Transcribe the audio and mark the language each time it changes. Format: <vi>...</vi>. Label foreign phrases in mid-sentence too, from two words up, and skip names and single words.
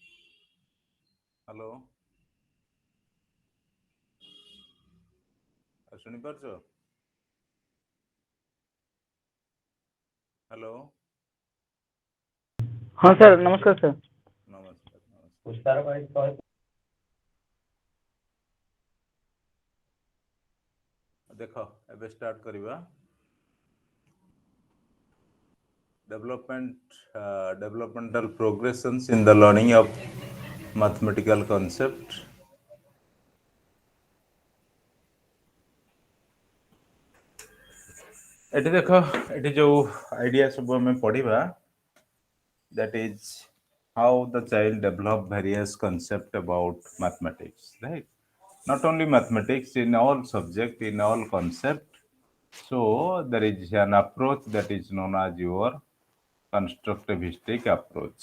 <bn>hello. শুনি পারছো? হ্যালো,</bn> <hi>हाँ सर, नमस्कार सर।</hi> <or>ନମସ୍କାର ନମସ୍କାର। ଦେଖ ଏବେ ଷ୍ଟାର୍ଟ କରିବା।</or> <en>Developmental progressions in the learning of mathematical concept.</en> <or>ଏଠି ଦେଖ, ଏଠି ଯୋଉ ଆଇଡିଆ ସବୁ ଆମେ ପଢିବା,</or> <en>that is how the child develop various concept about mathematics, right? Not only mathematics, in all subject, in all concept. So there is an approach that is known as your constructivistic approach.</en>